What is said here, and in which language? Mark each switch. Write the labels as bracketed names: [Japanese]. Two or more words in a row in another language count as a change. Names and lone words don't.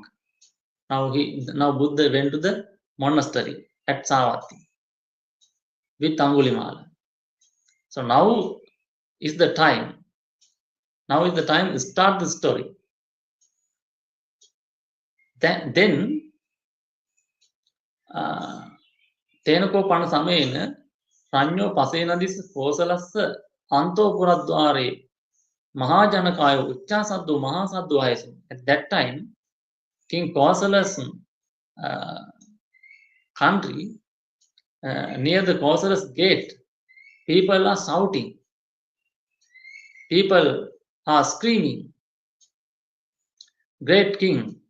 [English] Now Buddha went to the monastery at Savatthi with Aṅgulimāla. So now is the time. Now is the time to start the story. [Pali] Then තේනකෝ පණ සමයේන සංයෝ පසේනදිස් කෝසලස්ස අන්තෝ පුරද්වාරේ මහාජනකාය උච්චාසද්දෝ මහාසද්දෝ ආයසු. [English] At that time, King Kosala's country, near the Kosala's gate, people are shouting. People are screaming. Great king.